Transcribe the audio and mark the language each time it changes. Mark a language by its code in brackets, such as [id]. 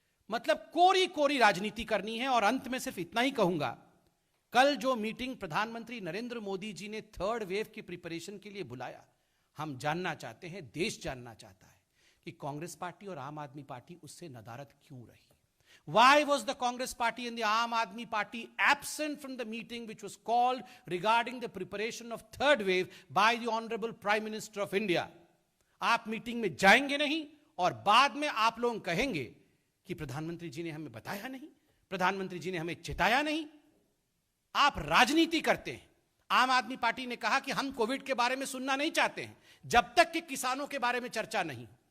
[hi] मतलब कोरी कोरी राजनीति करनी है। और अंत में सिर्फ इतना ही कहूंगा, कल जो मीटिंग प्रधानमंत्री नरेंद्र मोदी जी ने थर्ड वेव की प्रिपरेशन के लिए बुलाया, हम जानना चाहते हैं, देश जानना चाहता है कि कांग्रेस पार्टी और आम आदमी पार्टी उससे नदारद क्यों रही। [en] Why was the Congress party and the Aam Aadmi party absent from the meeting which was called regarding the preparation of third wave by the Honorable Prime Minister of India? [hi] आप meeting में जाएंगे नहीं और बाद में आप लोग कहेंगे कि प्रधानमंत्री जी ने हमें बताया नहीं, प्रधानमंत्री जी ने हमें चेताया नहीं। आप राजनीति करते हैं। आम आदमी पार्टी ने कहा कि हम कोविड के बारे में सुनना नहीं चाहते हैं जब तक कि किसानों के बारे में चर्चा नहीं।